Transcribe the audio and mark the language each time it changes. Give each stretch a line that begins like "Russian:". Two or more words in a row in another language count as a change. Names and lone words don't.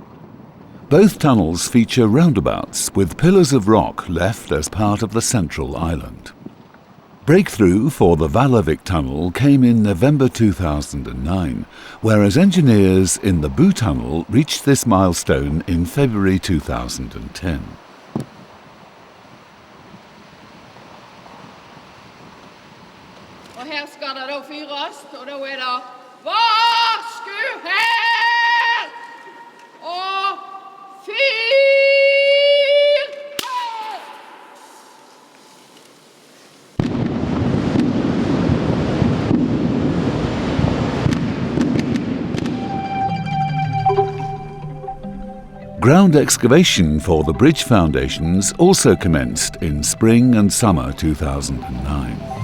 English: Both tunnels feature roundabouts with pillars of rock left as part of the central island. Breakthrough for the Vallavik tunnel came in November 2009, whereas engineers in the Boo tunnel reached this milestone in February 2010.
Norwegian: Og her skal det da fyres, og da er det varsku her! Og fyr her!
English: Ground excavation for the bridge foundations also commenced in spring and summer 2009.